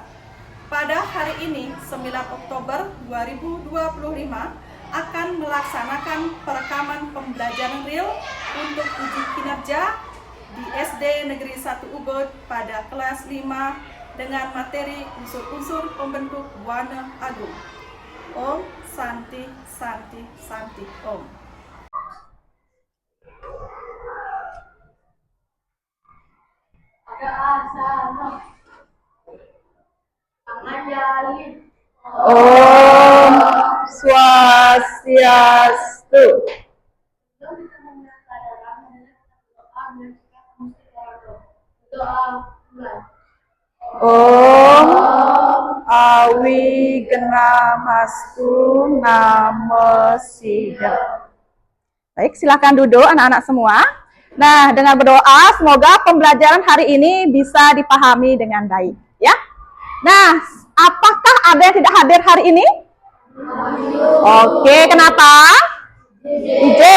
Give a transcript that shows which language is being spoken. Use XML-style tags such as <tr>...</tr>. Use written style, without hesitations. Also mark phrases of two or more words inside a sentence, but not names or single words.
<id>Pada hari ini, 9 Oktober 2025, akan melaksanakan perekaman pembelajaran real untuk uji kinerja di SD Negeri 1 Ubud pada kelas 5 dengan materi unsur-unsur pembentuk Buana Agung.</id> <sa>Om Santi Santi Santi Om. Om Swastiastu. Om Awigennamastu Namo Siddha.</sa> <id>Baik, silakan duduk anak-anak semua. Nah, dengan berdoa semoga pembelajaran hari ini bisa dipahami dengan baik, ya. Nah, apakah ada yang tidak hadir hari ini? Oke, kenapa? Izin.</id>